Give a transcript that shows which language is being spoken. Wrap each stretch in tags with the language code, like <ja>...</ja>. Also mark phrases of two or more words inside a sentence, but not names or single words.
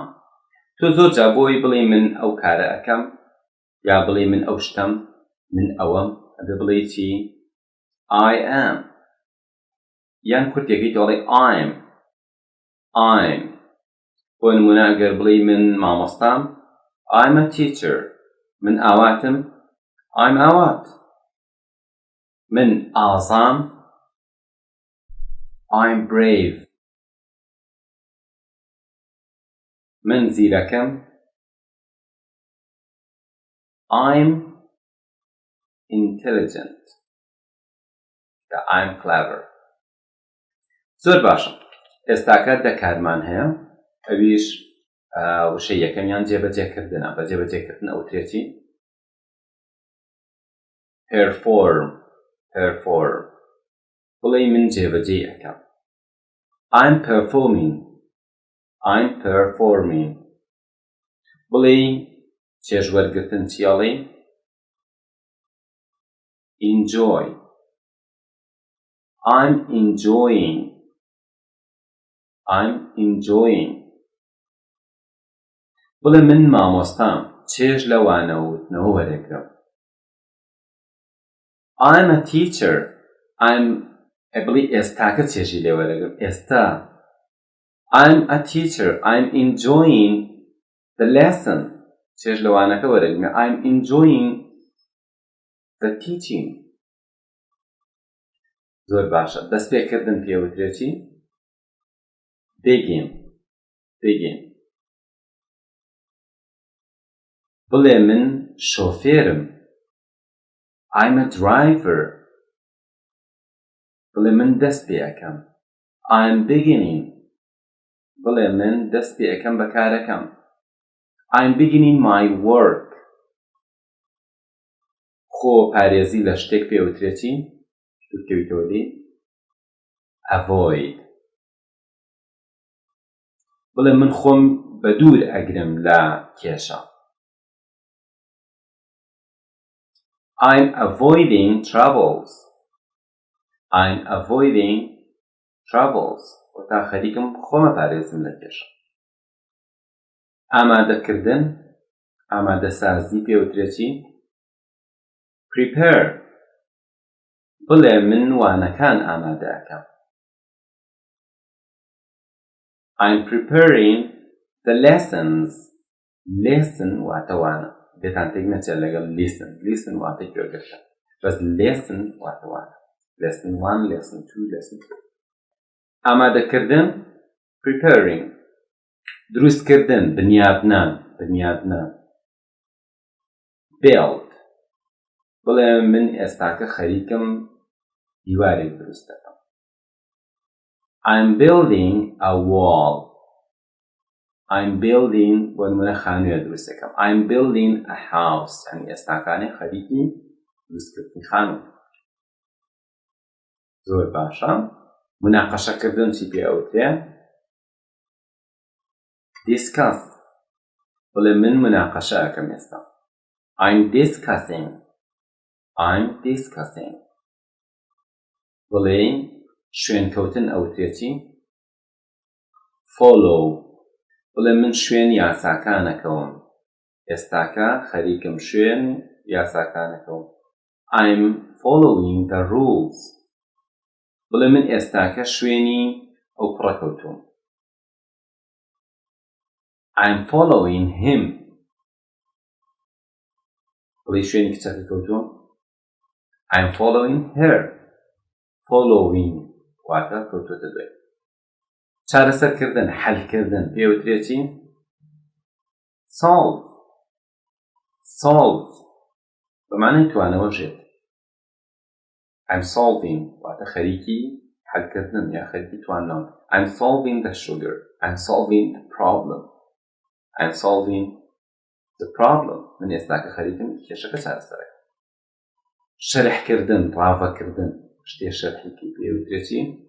<ckb>تۆ زۆر جا بۆی بڵێ من ئەو کارە ئەەکەم یا بڵێ من ئەو شتەم من ئەوەم ئەبێ بڵێ چی؟</ckb> <en>I am.</en> <ckb>یان کورتێکی تۆڵێ I'm. بۆ نمونە ئەگەر بڵێ من مامۆستام</ckb> <en>I'm a teacher.</en> <ckb>من ئاواتم I'm ئاوات. من ئازام</ckb> <en>I'm brave.</en> <ckb>من زیرەکەم</ckb> <en>I'm intelligent. I'm clever.</en> <ckb>زۆر باشە. ئێستاکە دەکارمان هەیە، ئەویش وشەی یەکەمیان جێبەجێکردنە. بە جێبەجێکردن ئەوترێتی perform. بڵێ من جێبەجێ ئەەکەم</ckb> <en>I'm performing.</en> <ckb>بڵێ چێژوەرگرتن چیاڵێ enjoy.</ckb> <en>I'm enjoying.</en> <ckb>بڵێ من مامۆستام چێژ لە وانەوتنەوە وەرەگرم</ckb> <en>I'm a teacher.</en> <ckb>بڵێ ئێستاکە چێژی لێ وەرەگرم ئێستا</ckb> <en>I'm a teacher. I'm enjoying the lesson.</en> <ckb>چێژ لە وانەکە وەرەگرم</ckb> <en>I'm enjoying the teaching.</en> <ckb>زۆر باشە. دەستپێکردن پێوترێتی begin. بڵێ من شۆفێرم</ckb> <en>I'm a driver.</en> <ckb>بڵێ من دەست پێ ئەەکەم</ckb> <en>I'm beginning.</en> <ckb>بڵێ من دەست پێ ئەەکەم بە کارەکەم</ckb> <en>I'm beginning my work.</en> <ckb>خۆ پارێزی لە شتێک پێوترێتی دوورکەویتەوە دی avoid. بڵێ من خۆم بە دوور ئەگرم لە کێشە</ckb> <en>I'm avoiding troubles.</en> <ckb>وەتا خەریکم خۆمە پارێزم لە کێشە. ئامادەکردن ئامادەسازی پێوترێتی prepare. بڵێ من وانەکان ئامادە ئەەکەم</ckb> <en>I'm preparing the lessons.</en> <ckb>lesson واتە وانە، دێتان تێک نەچێت لەگەڵ listen واتە گوێگرتن، بەس lesson واتە وانە.</ckb> <en>lesson 1 lesson 2 lesson 3. ئامادەکردن preparing.</en> <ckb>دروستکردن بنیادنان build بڵێ من ئێستاکە خەریکم دیوارێک دروست دەکەم.</ckb> <en>I'm building a wall. I'm building</en> <ckb>بۆ نمونە خانوویە دروست دەکەم.</ckb> <en>I'm building a house.</en> <ckb>یعنی ئێستاکانی خەریکی دروستکردنی خانوو. زۆر باشە. مناقەشەکردن چی پێ ئەوترێ؟</ckb> <en>discuss.</en> <ckb>بڵێ من مناقەشە ئەەکەم ئێستا.</ckb> <en>I'm discussing.</en> <ckb>بڵێ شوێنکەوتن ئەوترێ چی؟</ckb> <en>follow.</en> <ckb>بڵێ من شوێن یاساکانەکەوم. ئێستاکە خەریکم شوێن یاساکانەکەوم.</ckb> <en>I'm following the rules.</en> <ckb>بڵێ من ئێستاکە شوێنی ئەو کوڕەکەوتوم.</ckb> <en>I'm following him.</en> <ckb>بڵێ شوێنی کچەکە کەوتوم.</ckb> <en>I'm following her. Following</en> <ckb>واتە کەوتوتە دوێ. چارەسەرکردن حەلکردن پێوترێ چی؟ solve بەمانای توانەوە ژێت.</ckb> <en>I'm solving</en> <ckb>واتە خەریکی حەلکردن یا خەریکی توانەوە.</ckb> <en>I'm solving the sugar. I'm solving the problem. I'm solving the problem.</en> <ckb>من ئێستاکە خەریکم کێشەکە چارەسەرەکە. شەرحکردن ڕاوەکردن شتێ شەرحێکی پێوترێ چی؟</ckb>